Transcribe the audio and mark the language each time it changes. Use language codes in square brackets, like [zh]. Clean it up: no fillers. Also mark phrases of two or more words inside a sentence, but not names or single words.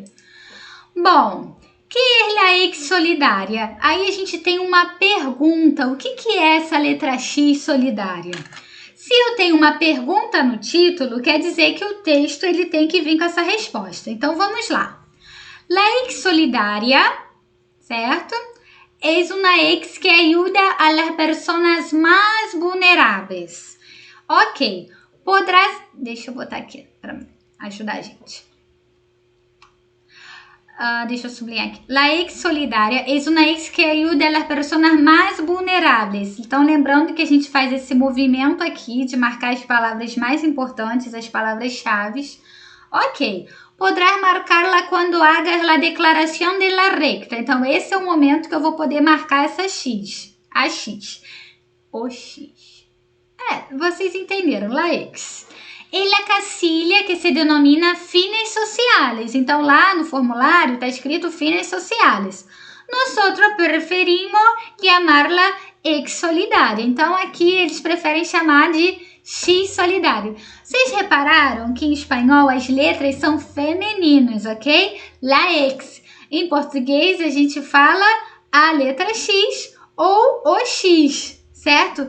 [pt] Bom, que é a ex solidária? Aí a gente tem uma pergunta, o que é essa letra X solidária? Se eu tenho uma pergunta no título, quer dizer que o texto ele tem que vir com essa resposta. Então vamos lá. [es] La ex solidaria, certo? Es una ex que ayuda a las personas más vulneráveis. Ok, podrás... [pt] Deixa eu botar aqui para ajudar a gente. Deixa eu sublinhar aqui. [es] La ex solidaria es una ex que ayuda a las personas más vulneráveis. [pt] Então, lembrando que a gente faz esse movimento aqui de marcar as palavras mais importantes, as palavras-chave. Ok. [es] Podrás marcarla quando hagas la declaración de la renta. [pt] Então, esse é o momento que eu vou poder marcar essa X. A X. O X. Vocês entenderam. [es] La ex. E la casilla que se denomina fines sociales. [pt] Então, lá no formulário está escrito [es] fines sociales. Nosotros preferimos llamarla ex solidaria. [pt] Então, aqui eles preferem chamar de X solidário. Vocês repararam que em espanhol as letras são femininas, ok? [es] La ex. [pt] Em português, a gente fala a letra X ou o X, certo?